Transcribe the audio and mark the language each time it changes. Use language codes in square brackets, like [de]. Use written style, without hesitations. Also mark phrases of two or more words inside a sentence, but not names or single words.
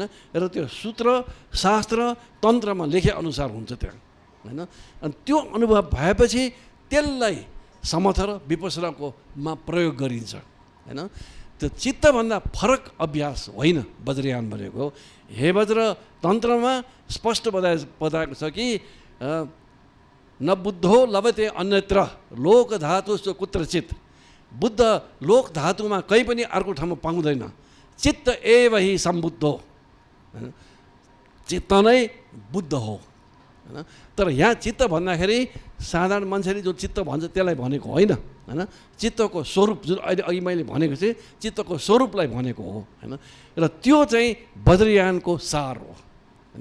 [ne] र त्यो सूत्र, शास्त्र, तन्त्रमा लेखे अनुसार हुन्छ त्यहाँ हैन। अनि त्यो अनुभव भएपछि त्यसलाई समथ र विपसनाकोमा प्रयोग गरिन्छ होइन। त्यो चित्तभन्दा फरक अभ्यास होइन वज्रयान भनेको। हे वज्र तन्त्रमा स्पष्ट बताएको छ कि [sa] न बुद्धो लभते अन्यत्र लोक धातु कुत्रचित। [ne] बुद्ध लोक धातुमा कहीँ पनि अर्को ठाउँमा पाउँदैन। [sa] चित्त एव हि सम्बुद्धो, [ne] चित्त नै बुद्ध हो होइन। तर यहाँ चित्त भन्दाखेरि साधारण मान्छेले जो चित्त भन्छ त्यसलाई भनेको होइन होइन। चित्तको स्वरूप जुन अहिले अघि मैले भनेको थिएँ चित्तको स्वरूपलाई भनेको हो होइन। र त्यो चाहिँ वज्रयानको सार हो होइन।